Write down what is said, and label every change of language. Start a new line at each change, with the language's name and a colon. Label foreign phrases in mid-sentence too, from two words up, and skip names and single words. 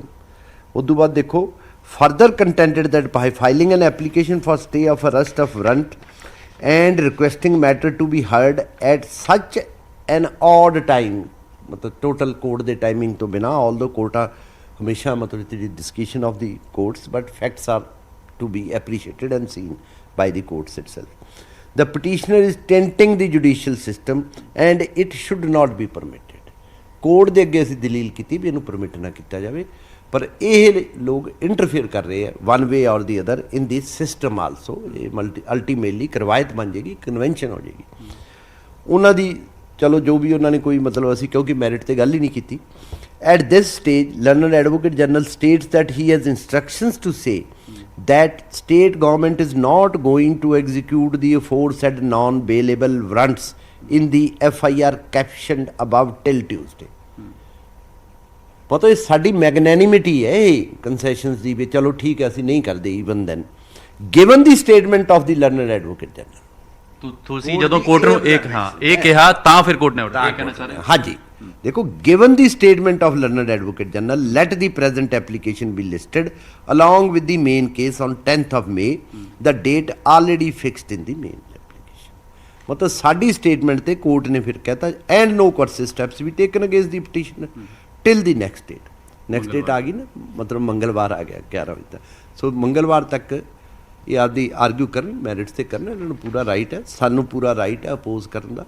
Punjabi: ਉਦੋਂ ਬਾਅਦ ਦੇਖੋ
English: further contended that by filing an application for stay of arrest of warrant and requesting matter to be heard at such an odd time,
Punjabi: ਮਤਲਬ ਟੋਟਲ ਕੋਰਟ ਦੇ ਟਾਈਮਿੰਗ ਤੋਂ ਬਿਨਾਂ,
English: ਆਲਦੋ
Punjabi: ਕੋਰਟਾਂ ਹਮੇਸ਼ਾ ਮਤਲਬ
English: the discretion of the courts, but facts are to be appreciated and seen by the courts itself. The petitioner is tainting the judicial system and it should not be permitted.
Punjabi: ਕੋਰਟ ਦੇ ਅੱਗੇ ਅਸੀਂ ਦਲੀਲ ਕੀਤੀ ਵੀ ਇਹਨੂੰ ਪਰਮਿਟ ਨਾ ਕੀਤਾ ਜਾਵੇ, ਪਰ ਇਹ ਲੋਕ ਇੰਟਰਫੇਅਰ ਕਰ ਰਹੇ ਆ
English: one way or the other in the system also.
Punjabi: ਇਹ ਅਲਟੀਮੇਟਲੀ ਕਰਵਾਇਤ ਬਣ ਜਾਏਗੀ, ਕਨਵੈਨਸ਼ਨ ਹੋ ਜਾਏਗੀ ਉਹਨਾਂ ਦੀ। ਚਲੋ ਜੋ ਵੀ ਉਹਨਾਂ ਨੇ ਕੋਈ ਮਤਲਬ, ਅਸੀਂ ਕਿਉਂਕਿ ਮੈਰਿਟ ਤੇ ਗੱਲ ਹੀ ਨਹੀਂ ਕੀਤੀ।
English: At this stage learned Advocate General states that he has instructions to say that state government is not going to execute the aforesaid non-bailable warrants in the FIR captioned above till Tuesday.
Punjabi: ਪਤਾ ਇਹ ਸਾਡੀ ਮੈਗਨੈਨਿਮਿਟੀ ਹੈ ਇਹ ਕੰਸੈਸ਼ਨਸ ਦੀ ਵੀ ਚਲੋ ਠੀਕ ਹੈ ਅਸੀਂ ਨਹੀਂ ਕਰਦੇ
English: even then given the statement of the learned Advocate General.
Punjabi: ਤੁਸੀਂ ਜਦੋਂ ਕੋਰਟ ਨੂੰ ਇਹ ਕਿਹਾ ਤਾਂ ਫਿਰ ਕੋਰਟ ਨੇ ਆਰਡਰ ਕਹਿਣਾ ਚਾਹ ਰਹੇ। ਹਾਂਜੀ ਦੇਖੋ,
English: given the statement of learned advocate general, let the present application be listed along with the main case on 10th of May, the date already fixed in the main application.
Punjabi: ਮਤਲਬ ਸਾਡੀ ਸਟੇਟਮੈਂਟ ਤੇ ਕੋਰਟ ਨੇ ਫਿਰ ਕਹਿਤਾ
English: and no coercive steps be taken against the petitioner till the next date. next date
Punjabi: ਆ ਗਈ ਨਾ, ਮਤਲਬ ਮੰਗਲਵਾਰ ਆ ਗਿਆ 11 ਵਜੇ ਤੱਕ। ਸੋ ਮੰਗਲਵਾਰ ਤੱਕ ਇਹ ਆਦੀ ਆਰਗੂ ਕਰਨ, ਮੈਰਿਟਸ ਤੇ ਕਰਨ, ਇਹਨਾਂ ਨੂੰ ਪੂਰਾ ਰਾਈਟ ਹੈ, ਸਾਨੂੰ ਪੂਰਾ ਰਾਈਟ ਹੈ ਅਪੋਜ਼ ਕਰਨ ਦਾ।